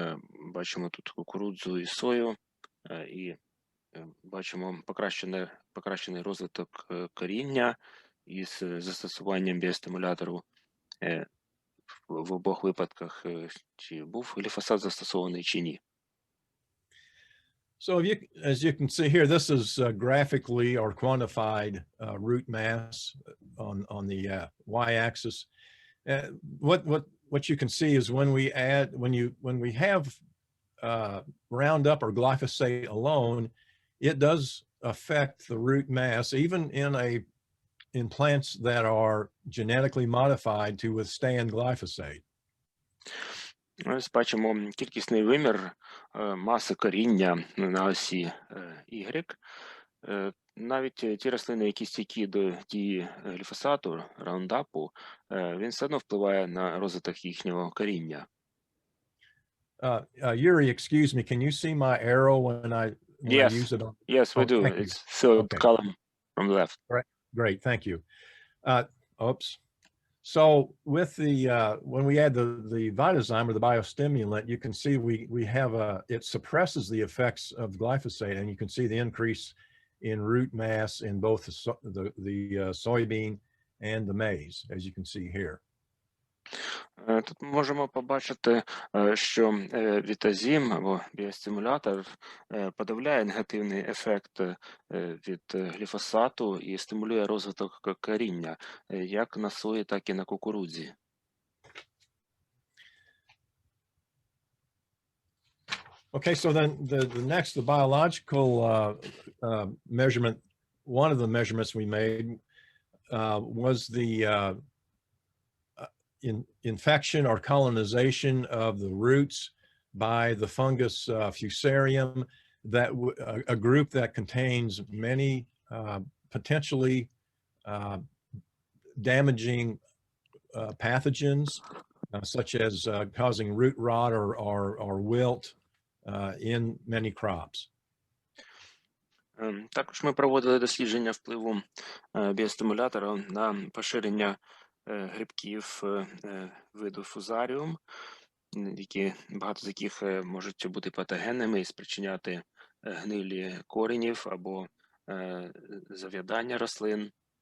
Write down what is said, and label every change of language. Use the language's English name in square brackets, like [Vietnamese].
[Ukrainian] Бачимо тут кукурудзу і сою, і бачимо покращений розвиток коріння із застосуванням біостимулятору. В обох випадках, чи був гліфосат застосований, чи ні. [English] So as you can see here, this is graphically or quantified root mass on the y-axis. What you can see is when we have Roundup or glyphosate alone, it does affect the root mass, even in plants that are genetically modified to withstand glyphosate. [Ukrainian] Ось бачимо кількісний вимір маси коріння на осі Y. Навіть ті рослини, які стійкі до дії гліфосату, раундапу, він все одно впливає на розвиток їхнього коріння. [English] Yuri, excuse me, can you see my arrow when I use it? Yes, we do. It's filled column from the left. Great, thank you. Oops. So with when we add the Vitazyme or the biostimulant, you can see we have it suppresses the effects of glyphosate, and you can see the increase in root mass in both the soybean and the maize, as you can see here. [Ukrainian] Тут можемо побачити, що вітазим або біостимулятор подавляє негативний ефект від гліфосату і стимулює розвиток коріння, як на сої, так і на кукурудзі. [English] Okay, so then the next, the biological measurement, one of the measurements we made was the infection or colonization of the roots by the fungus Fusarium, that a group that contains many potentially damaging pathogens, such as causing root rot or wilt in many crops. [Ukrainian] Також ми проводили дослідження впливу біостимулятора на поширення грибків виду фузаріум, багато з яких можуть бути патогенними і спричиняти гнилі коренів або зав'ядання рослин.